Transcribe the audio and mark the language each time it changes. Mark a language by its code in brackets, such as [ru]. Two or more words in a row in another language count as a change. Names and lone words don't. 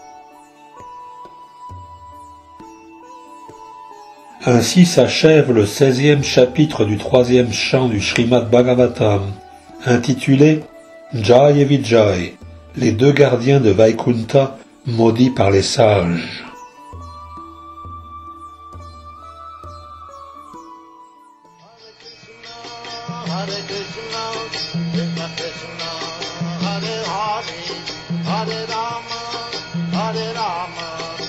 [fr] Ainsi s'achève le 16e chapitre du 3e chant du Srimad Bhagavatam, intitulé Jai et Vijay, les deux gardiens de Vaikunta maudits par les sages. [sa] हरे कृष्ण कृष्ण कृष्ण हरे हरे हरे राम हरे राम.